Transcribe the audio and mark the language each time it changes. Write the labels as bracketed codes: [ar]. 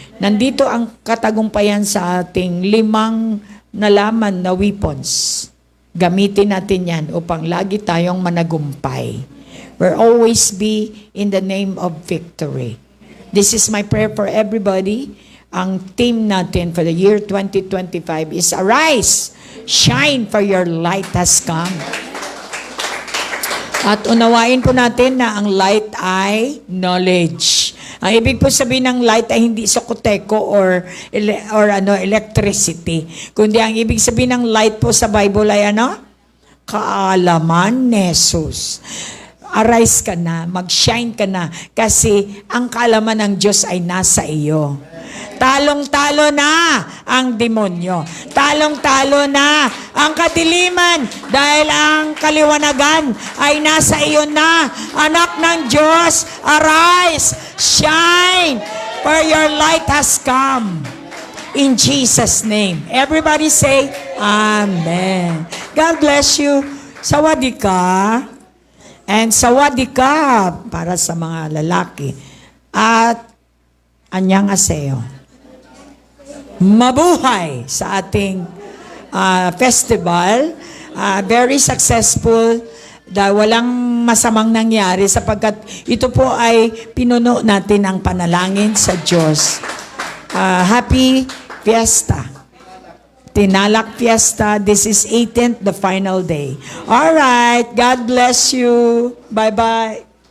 [tl] Nandito ang katagumpayan sa ating 5 nalaman na weapons. Gamitin natin yan upang lagi tayong managumpay. [en] We'll always be in the name of victory. This is my prayer for everybody. [tl] Ang theme natin [en] for the year 2025 is Arise, Shine, for your light has come. [tl] At unawain po natin na ang light ay knowledge. Ang ibig po sabihin ng light ay hindi sokoteko or electricity. Kundi ang ibig sabihin ng light po sa Bible ay ano? Kaalaman ni Jesus. Arise ka na, mag-shine ka na, kasi ang kaalaman ng Diyos ay nasa iyo. Talong-talo na ang demonyo. Talong-talo na ang kadiliman dahil ang kaliwanagan ay nasa iyo na. Anak ng Diyos, [en] arise, shine, for your light has come. In Jesus' name. Everybody say, Amen. God bless you. [tl] Sawadika. And sawadika para sa mga lalaki. At annyeonghaseyo. Mabuhay sa ating festival. [en] Very successful. [tl] Walang masamang nangyari sapagkat ito po ay pinuno natin ang panalangin sa Diyos. [en] Happy Fiesta. Tinalak Fiesta. This is 18th, the final day. All right. God bless you. Bye-bye.